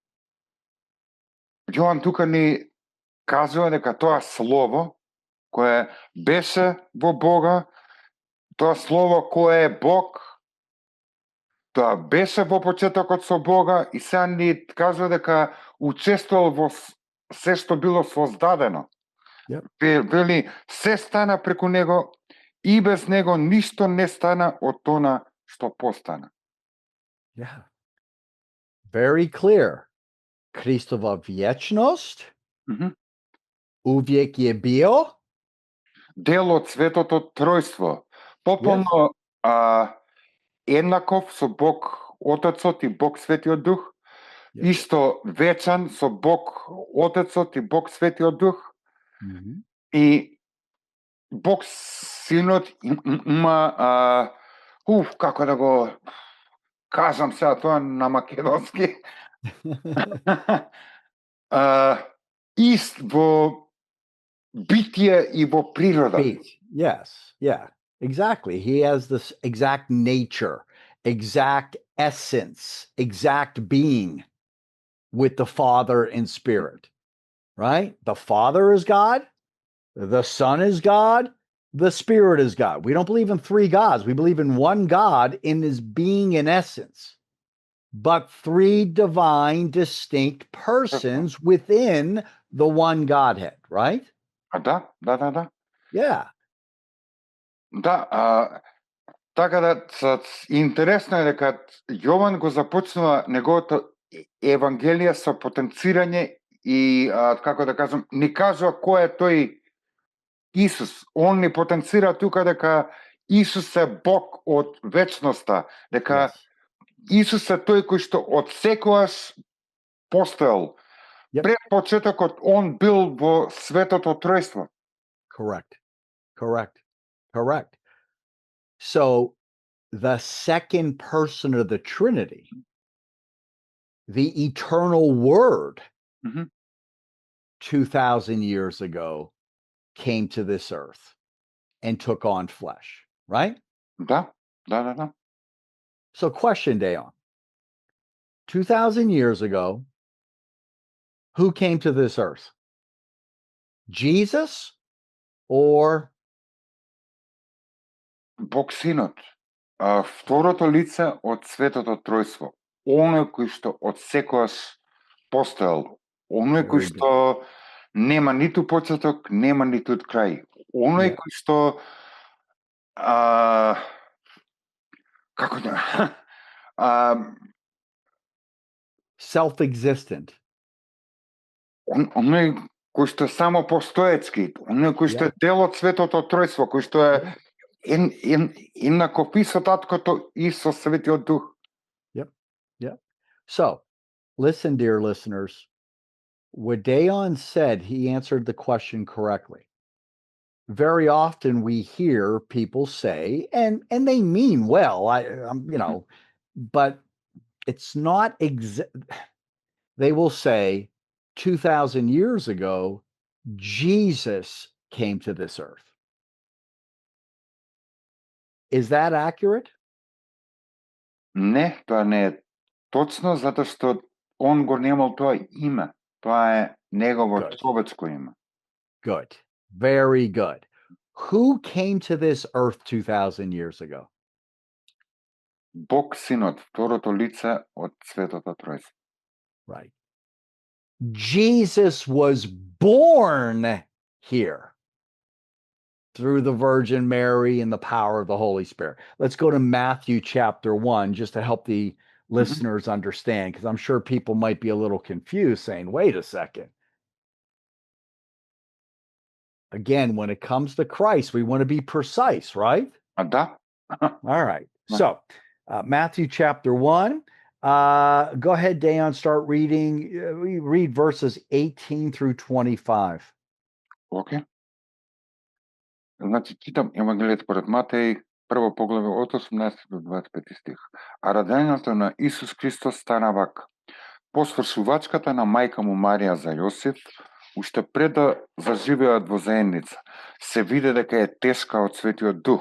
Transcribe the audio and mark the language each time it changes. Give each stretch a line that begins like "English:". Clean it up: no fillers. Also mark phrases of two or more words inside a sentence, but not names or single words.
Macedonian: Јован тука ни кажува дека тоа слово кое беше во Бога, тоа слово кое е Бог, тоа беше во почетокот со Бога и сега ни кажува дека учествувал во се што било создадено.
English: Yep.
Macedonian: Вели, се стана преку него и без него ништо не стана од она што постана.
English: Yeah. Very clear.
Serbian: Христова вјечност увек е био
Macedonian: дел од Светото Тројство. Пополно еднаков со Бог Отецот и Бог Светиот Дух, исто вечен со Бог Отецот и Бог Светиот Дух, и Бог Синот има како да го кажам сега тоа на македонски, ист во битие и во природа.
English: Yes, yeah, exactly. He has this exact nature, exact essence, exact being with the Father and Spirit, right? The Father is God, the Son is God, the Spirit is God. We don't believe in three gods. We believe in one God in his being and essence, but three divine, distinct persons within the one Godhead, right?
Macedonian: Да.
English: Yeah.
Macedonian: Да, така да интересно е дека Јован го започнува неговото евангелие со потенцирање и како да кажам, ни кажува кој е тој Исус. Он ни потенцира тука дека Исус е Бог од вечноста, дека Исус е тој кој што од секогаш постоел. Пред почетокот он бил во Светото Тројство.
English: Correct. So the second person of the Trinity, the eternal Word, 2,000 years ago, came to this earth and took on flesh, right?
Macedonian: Да.
English: So question, Deon. 2,000 years ago, who came to this earth? Jesus or
Macedonian: Бог Синот, второто лице од Светото Тројство, оној кој што од секогаш постоел, оној кој што нема ниту почеток, нема ниту крај, оној кој што како да self-existent, оној кој што само постоечки, оној кој што е дел од Светото Тројство, кој што е еднаков и со Таткото и со Светиот Дух.
English: Yep. So, listen, dear listeners, what Deon said, he answered the question correctly. Very often we hear people say, and they mean well, but it's not they will say 2,000 years ago, Jesus came to this earth. Is that accurate?
Macedonian: Не, тоа не е точно, затоа што он го немал тоа име. Тоа е негово човечко име.
English: Good. Very good. Who came to this earth 2,000 years ago?
Macedonian: Бог Синот, второто лице од Светото Тројство.
English: Right. Jesus was born here through the Virgin Mary and the power of the Holy Spirit. Let's go to Matthew chapter 1 just to help the listeners understand, because I'm sure people might be a little confused saying, wait a second. Again, when it comes to Christ, we want to be precise, right? Да. All right. So, Matthew chapter 1. Go ahead, Deon, start reading. We read verses 18 through 25. Okay.
Macedonian: Значи, читам Евангелието според Матеј, прво поглаве од 18 до 25 стих. А раѓањето на Исус Христос стана вака. по свршувачката на мајка му Марија за Јосиф, уште пред да заживеат во заедница, се види дека е тешка од Светиот Дух.